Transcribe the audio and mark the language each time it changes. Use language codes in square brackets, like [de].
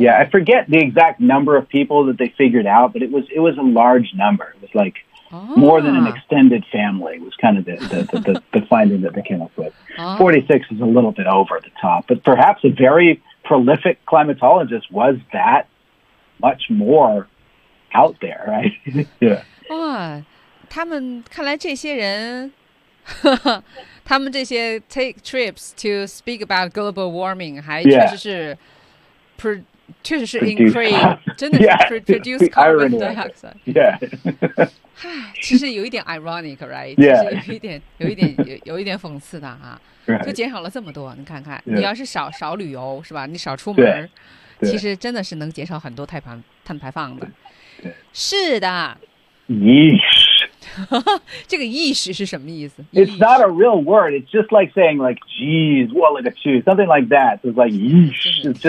[en] Yeah, I forget the exact number of people that they figured out, but it was a large number. It was like、 ah. more than an extended family was kind of the finding that they came up with.、 Ah. 46 is a little bit over the top, but perhaps a very prolific climatologist was that much more out there, right? yeah. [zh] 哇、oh, ，他们看来这些人。他们这些 [en] take trips to speak about global warming [zh] 还确实是、 [en] yeah. [zh] 确实是 increase 真的是 [en] produce carbon dioxide yeah [zh] 其实有一点 [en] ironic right yeah [zh] 有一点讽刺的哈、 [en] right. [zh] 就减少了这么多你看看、 [en] yeah. [zh] 你要是少旅游是吧你少出门其实真的是能减少很多碳排放的是的 [en] yeesh [zh] 这个 yeesh 是什么意思 [en] it's not a real word it's just like saying like geez what like a chew something like that it's like yeesh